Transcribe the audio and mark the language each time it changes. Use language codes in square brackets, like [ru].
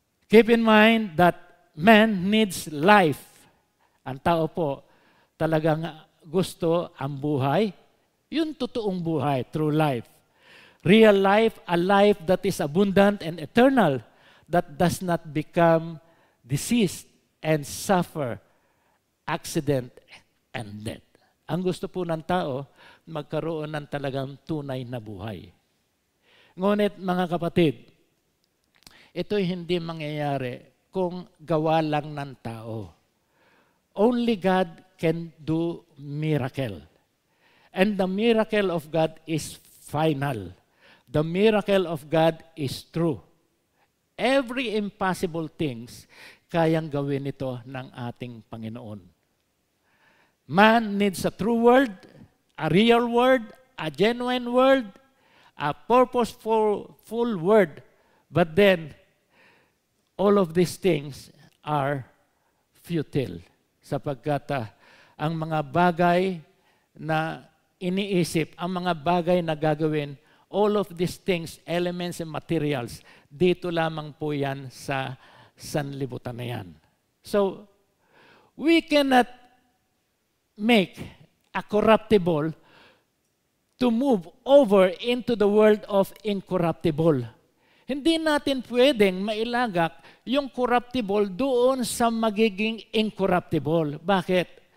[en] Keep in mind that man needs life. [tl] Ang tao po talagang gusto ang buhay, yung totoong buhay, true life. [en] Real life, a life that is abundant and eternal, that does not become diseased and suffer accident and death. [tl] Ang gusto po ng tao, magkaroon ng talagang tunay na buhay. Ngunit mga kapatid, ito'y hindi mangyayari kung gawa lang ng tao. [en] Only God can do miracle. And the miracle of God is final. The miracle of God is true. Every impossible things, [tl] kayang gawin ito ng ating Panginoon. [en] Man needs a true word, a real word, a genuine word, a purposeful full word. But then, all of these things are futile. [tl] Sapagkat ang mga bagay na iniisip, ang mga bagay na gagawin, all of these things, elements and materials, dito lamang po yan sa sanlibutan na yan. [en] So, we cannot make a corruptible to move over into the world of incorruptible. [tl] Hindi natin pwedeng mailagak yung corruptible doon sa magiging incorruptible. Bakit?